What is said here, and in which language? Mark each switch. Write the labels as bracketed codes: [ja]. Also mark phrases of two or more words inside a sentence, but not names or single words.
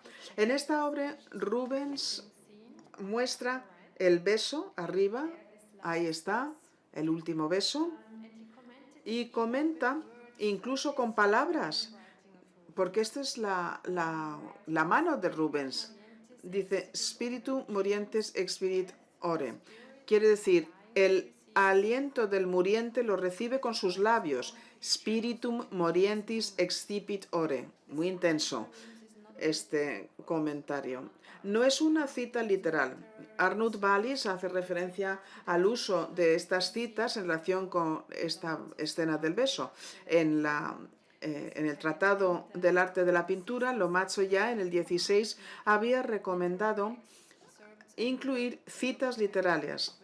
[es] En esta obra, Rubens muestra el beso arriba, ahí está, el último beso, y comenta incluso con palabras, porque esta es la mano de Rubens. Dice, [la] Spiritu morientes expirit ore. [es] Quiere decir, el aliento del muriente lo recibe con sus labios. [la] Spiritum morientis excipit ore. [es] Muy intenso este comentario. No es una cita literal. Arnoud Wallis hace referencia al uso de estas citas en relación con esta escena del beso. En la en el Tratado del Arte de la Pintura, Lomazzo ya en el 16 había recomendado incluir citas literarias.